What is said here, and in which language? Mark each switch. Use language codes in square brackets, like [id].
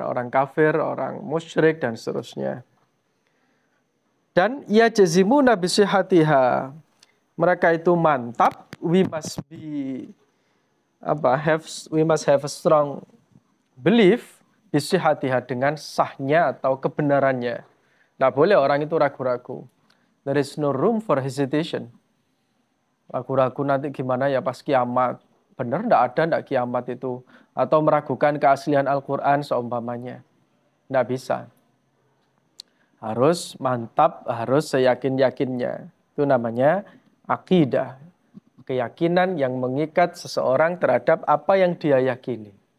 [id] Orang kafir, orang musyrik, dan seterusnya. Dan [ar] yajzimuna bisihhatiha. [id] Mereka itu mantap. [en] We must have a strong belief [ar] bisihhatiha, [id] dengan sahnya atau kebenarannya. Tidak boleh orang itu ragu-ragu. [en] There is no room for hesitation. [id] Ragu-ragu nanti gimana ya pas kiamat. Benar enggak kiamat itu. Atau meragukan keaslian Al-Quran seumpamanya. Enggak bisa. Harus mantap, harus seyakin-yakinnya. Itu namanya akidah. Keyakinan yang mengikat seseorang terhadap apa yang dia yakini.